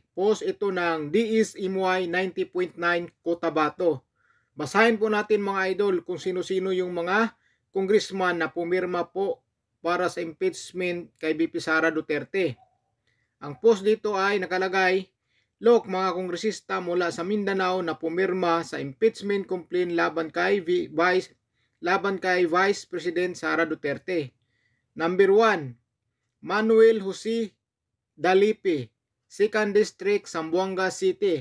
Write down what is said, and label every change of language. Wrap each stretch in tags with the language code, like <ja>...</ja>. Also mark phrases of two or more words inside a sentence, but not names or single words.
<tl>Post ito ng DSMY 90.9 Cotabato. Basahin po natin mga idol kung sino-sino yung mga kongresman na pumirma po para sa impeachment kay VP Sara Duterte. Ang post dito ay nakalagay, "Look, mga kongresista mula sa Mindanao na pumirma sa</tl> <en>impeachment complaint</en> <tl>laban kay Vice President Sara Duterte. Number 1, Manuel Jose Dalipe, 2nd District, Zamboanga City.</tl>